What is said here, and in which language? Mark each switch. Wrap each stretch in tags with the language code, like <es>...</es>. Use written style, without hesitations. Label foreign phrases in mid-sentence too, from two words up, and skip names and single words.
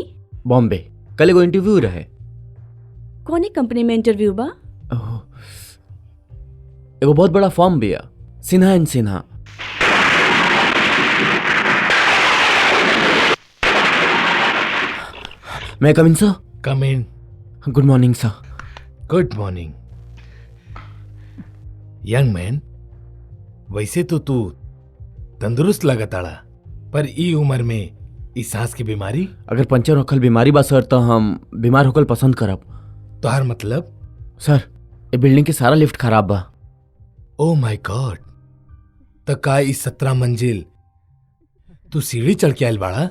<bho>बॉम्बे। कल एगो इंटरव्यू रहे। कौन कंपनी में इंटरव्यू बा? ओह, एगो बहुत बड़ा फॉर्म बिया, सिन्हा एंड सिन्हा।</bho> <en>May come in sir? Come in. Good morning sir. Good morning. Young man,</en> <bho>वैसे तो तू तंदुरुस्त लगताड़ा, पर ई उम्र में ई सांस की बीमारी। अगर पंचर होखल बीमारी बा सर, तो हम बीमार होखल पसंद करब। तोहर मतलब? सर, ये बिल्डिंग के सारा लिफ्ट खराब बा।</bho> <en>Oh my God,</en> <bho>तो का ई 17 मंजिल तू सीढ़ी चढ़ के आयल बाड़ा?</bho>